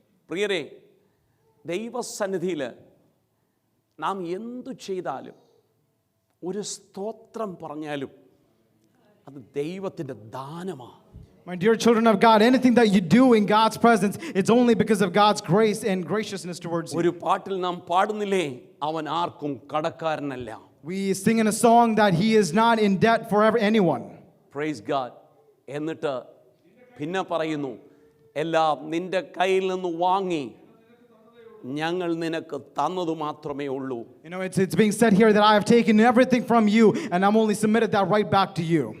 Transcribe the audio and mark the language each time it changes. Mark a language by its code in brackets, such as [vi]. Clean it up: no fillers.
[ml] പ്രിയരെ, ദൈവസന്നിധിയിൽ നാം എന്തു ചെയ്താലും ഒരു സ്തോത്രം പറഞ്ഞാലും അത് ദൈവത്തിൻ്റെ ദാനമാണ്. [en] My dear children of God, anything that you do in God's presence, it's only because of God's grace and graciousness towards you. [ml] ഒരു പാട്ടിൽ നാം പാടുന്നില്ലേ, അവൻ ആർക്കും കടക്കാരനല്ല. [en] We sing in a song that he is not in debt for anyone. Praise God. [ml] എന്നിട്ട് പിന്നെ പറയുന്നു, എല്ലാം നിന്റെ കയ്യിൽ നിന്ന് വാങ്ങി ഞങ്ങൾ നിനക്ക് തന്നതു മാത്രമേ ഉള്ളൂ. [en] You know, it's being said here that I have taken everything from you and I'm only submitted that right back to you.